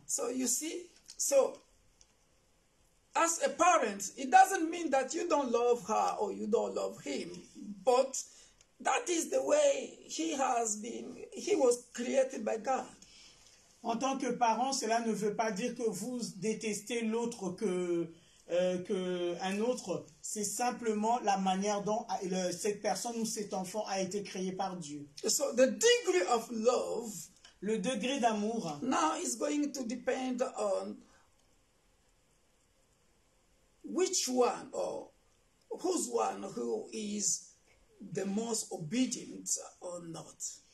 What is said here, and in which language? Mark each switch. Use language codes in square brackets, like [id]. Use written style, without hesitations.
[en] So you see, so as a parent, it doesn't mean that you don't love her or you don't love him, but that is the way he was created by God. [fr] En tant que parent, cela ne veut pas dire que vous détestez l'autre qu'un autre. C'est simplement la manière dont cette personne ou cet enfant a été créé par Dieu. [en] So the degree of love, [fr] le degré d'amour, [en] now is going to depend on which one or whose one who is the most obedient or not.